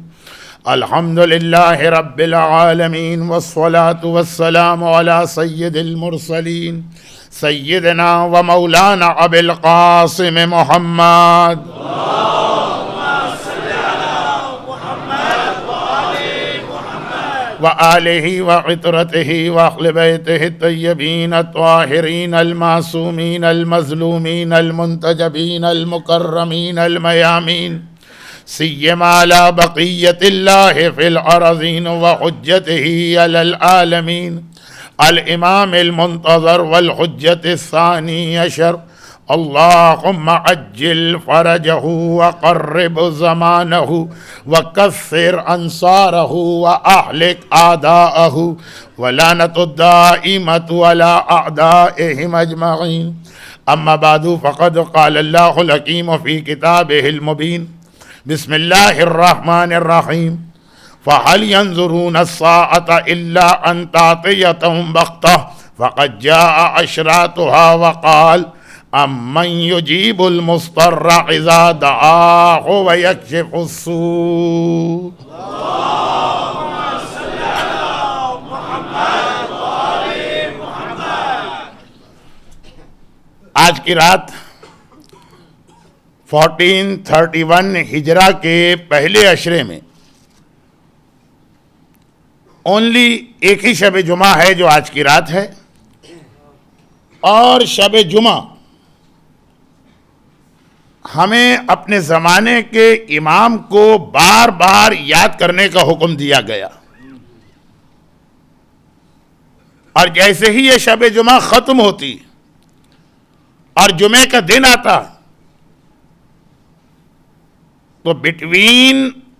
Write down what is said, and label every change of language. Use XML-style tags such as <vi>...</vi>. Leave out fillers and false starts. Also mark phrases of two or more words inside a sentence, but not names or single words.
<ar>الحمد لله رب العالمين، والصلاة والسلام على سيد المرسلين سيدنا ومولانا أبي القاسم محمد. وآلہ وعطرتہ وأہل بیتہ الطیبین الطاہرین المعصومین المظلومین المنتجبین المکرمین المیامین، سیما علی بقیت اللہ فی الارضین وحجتہ علی العالمین، الامام المنتظر والحجت الثانی عشر، اللہم عجل فرجہ وقرب زمانہ وکثر انصارہ واہلک اعداءہ ولعنۃ الدائمۃ علی اعدائہم اجمعین. اما بعد فقد قال اللہ الحکیم فی کتابہ المبین. بسم اللہ الرحمن الرحیم. فهل ينظرون الساعة إلا أن تأتيهم بغتة فقد جاء أشراطها وقال أمن يجيب المضطر إذا دعاه ويكشف السوء. اللهم صل على محمد وآل محمد.</ar> <ur>آج کی رات 1431 ہجرہ کے پہلے عشرے میں اونلی ایک ہی شب جمعہ ہے جو آج کی رات ہے، اور شب جمعہ ہمیں اپنے زمانے کے امام کو بار بار یاد کرنے کا حکم دیا گیا، اور جیسے ہی یہ شب جمعہ ختم ہوتی اور جمعے کا دن آتا تو بٹوین</ur>